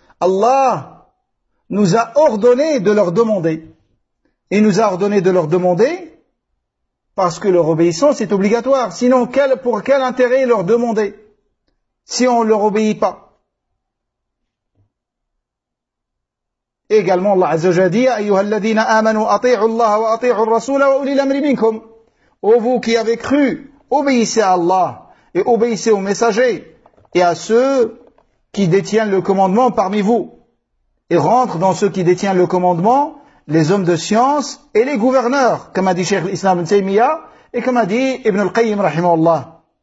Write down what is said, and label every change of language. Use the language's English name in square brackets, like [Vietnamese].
[French] Allah nous a ordonné de leur demander. Il nous a ordonné de leur demander parce que leur obéissance est obligatoire. Sinon, pour quel intérêt leur demander si on ne leur obéit pas? Également, Allah Azza wa Jalla dit, [Arabic] أيها الذين آمنوا أطيعوا الله وأطيعوا الرسول وأولي الأمر منكم. [French] Ô vous qui avez cru, obéissez à Allah et obéissez aux messagers et à ceux qui détiennent le commandement parmi vous. Et rentrent dans ceux qui détiennent le commandement, les hommes de science et les gouverneurs, comme a dit Cheikh Islam Ibn Taymiyyah et comme a dit Ibn al-Qayyim rahimahullah.